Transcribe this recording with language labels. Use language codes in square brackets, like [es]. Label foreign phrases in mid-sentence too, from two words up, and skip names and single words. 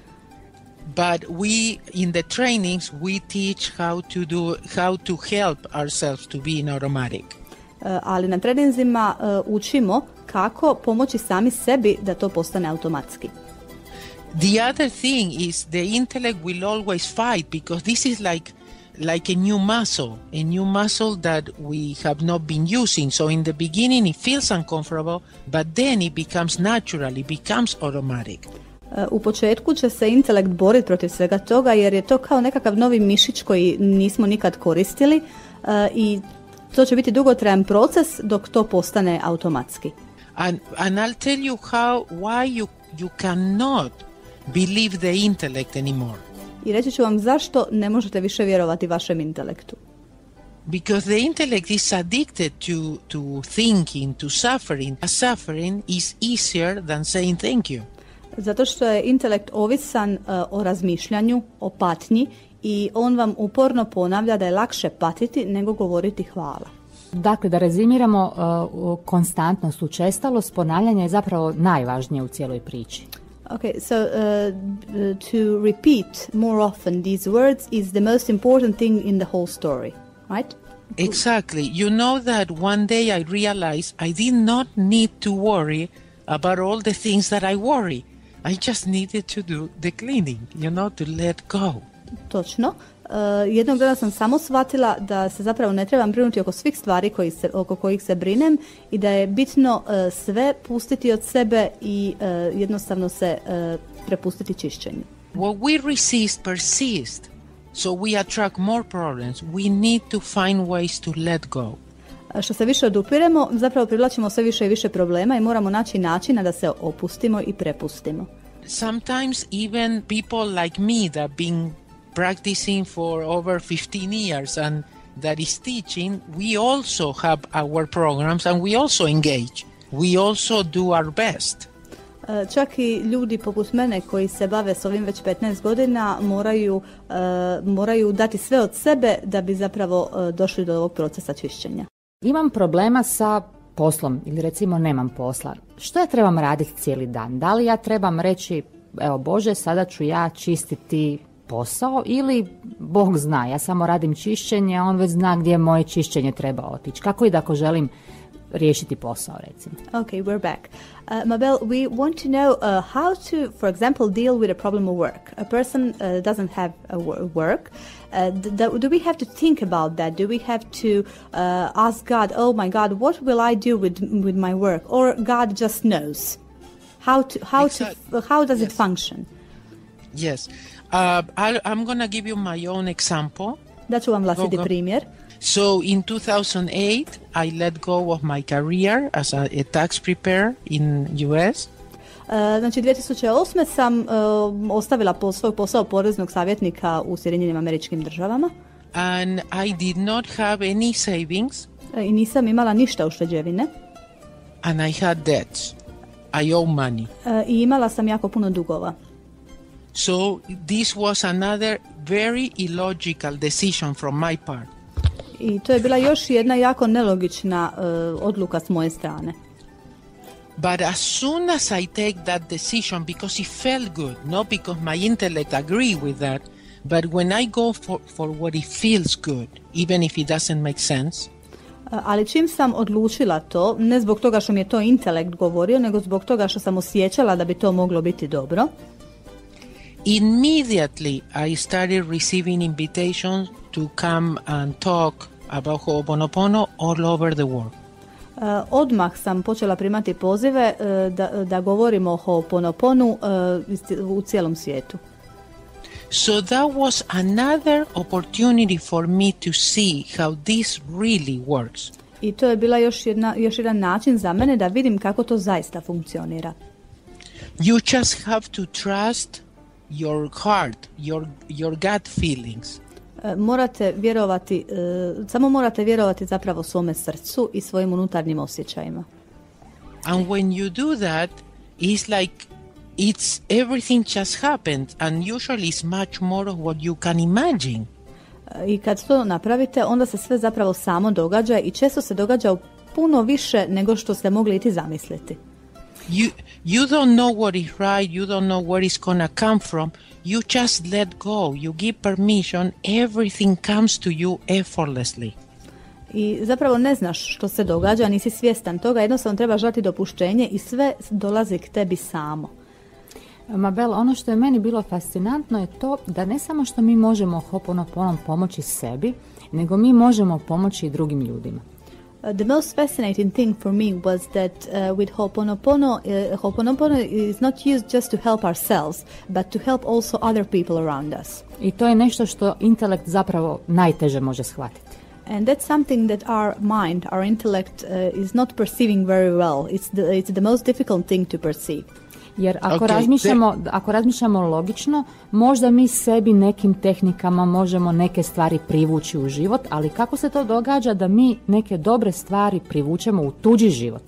[en] But we, in the trainings, we teach how to help ourselves to be in automatic. [hr] Ali na treninzima učimo kako pomoći sami sebi da to postane automatski. [en] The other thing is the intellect will always fight, because this is like a new muscle that we have not been using. So in the beginning it feels uncomfortable, but then it becomes natural, it becomes automatic. [hr] U početku će se intelekt boriti protiv svega toga, jer je to kao nekakav novi mišić koji nismo nikad koristili i to će biti dugotrajan proces dok to postane automatski. [en] And I'll tell you why you cannot believe the intellect anymore. [hr] I reći ću vam zašto ne možete više vjerovati vašem intelektu. [en] Because the intellect is addicted to thinking, to suffering. Suffering is easier than saying thank you. [hr] Zato što je intelekt ovisan o razmišljanju, o patnji, i on vam uporno ponavlja da je lakše patiti nego govoriti hvala. Dakle, da rezimiramo, konstantnost, učestalost, ponavljanje je zapravo najvažnije u cijeloj priči. [en] Okay, so to repeat more often these words is the most important thing in the whole story, right? Exactly. You know that one day I realized I did not need to worry about all the things that I worry. I just needed to do the cleaning, to let go. [hr] Točno. Jednog dana sam samo shvatila da se zapravo ne trebam brinuti oko svih stvari oko kojih se brinem i da je bitno sve pustiti od sebe i jednostavno se prepustiti čišćenju. [en] What we resist persists. So we attract more problems. We need to find ways to let go. [hr] Što se više odupiremo, zapravo privlačimo sve više i više problema i moramo naći načina da se opustimo i prepustimo. [en] Sometimes even people like me that been practicing for over 15 years and that is teaching, we also have our programs and we also engage. We also do our best. [hr] Čak i ljudi poput mene koji se bave s ovim već 15 godina moraju dati sve od sebe da bi zapravo došli do ovog procesa čišćenja. Imam problema sa poslom ili recimo nemam posla. Što ja trebam raditi cijeli dan? Da li ja trebam reći, evo Bože, sada ću ja čistiti posao ili Bog zna, ja samo radim čišćenje, a on već zna gdje moje čišćenje treba otići. Kako i da ako želim riješiti posao, recimo. [en] Okay, we're back. Mabel, we want to know how to, for example, deal with a problem of work. A person doesn't have a work. Do we have to think about that? Do we have to ask God, oh my God, what will I do with my work? Or God just knows? How does it function? Yes. I'm going to give you my own example. [hr] Da ću vam vlastiti primjer. [en] So in 2008, I let go of my career as a tax preparer in US. [hr] Znači 2008. sam ostavila svoj posao poreznog savjetnika u Sjedinjenim Američkim Državama. [en] And I did not have any savings. [hr] I nisam imala ništa ušteđevine. [en] And I had debts. I owe money. [hr] I imala sam jako puno dugova. [en] So this was another very illogical decision from my part. [hr] I to je bila još jedna jako nelogična odluka s moje strane. [en] But as soon as I take that decision, because it felt good, not because my intellect agree with that, but when I go for what it feels good, even if it doesn't make sense. [hr] Ali čim sam odlučila to, ne zbog toga što mi je to intelekt govorio, nego zbog toga što sam osjećala da bi to moglo biti dobro. [en] Immediately I started receiving invitations to come and talk about Ho'oponopono all over the world. [hr] Odmah sam počela primati pozive da govorimo o Ho'oponoponu u cijelom svijetu. [en] So that was another opportunity for me to see how this really works. [hr] I to je bila još jedan način za mene da vidim kako to zaista funkcionira. [en] You just have to trust your heart, your gut feelings. [hr] Samo morate vjerovati zapravo svome srcu i svojim unutarnjim osjećajima. [en] And when you do that, it's like everything just happened, and usually it's much more of what you can imagine. [hr] I kad to napravite, onda se sve zapravo samo događa i često se događa puno više nego što ste mogli iti zamisliti. [en] You don't know what is right, you don't know where it's gonna come from. You just let go, you give permission, everything comes to you effortlessly. [hr] I zapravo ne znaš što se događa, nisi svjestan toga, jednostavno trebaš dati dopuštenje i sve dolazi k tebi samo. Mabel, ono što je meni bilo fascinantno je to da ne samo što mi možemo Ho'oponoponom pomoći sebi, nego mi možemo pomoći i drugim ljudima. [en] The most fascinating thing for me was that with Ho'oponopono is not used just to help ourselves, but to help also other people around us. [hr] I to je nešto što intelekt zapravo najteže može shvatiti. [en] And that's something that our mind, our intellect is not perceiving very well. It's the most difficult thing to perceive. [hr] Jer ako razmišljamo logično, možda mi sebi nekim tehnikama možemo neke stvari privući u život, ali kako se to događa da mi neke dobre stvari privučemo u tuđi život?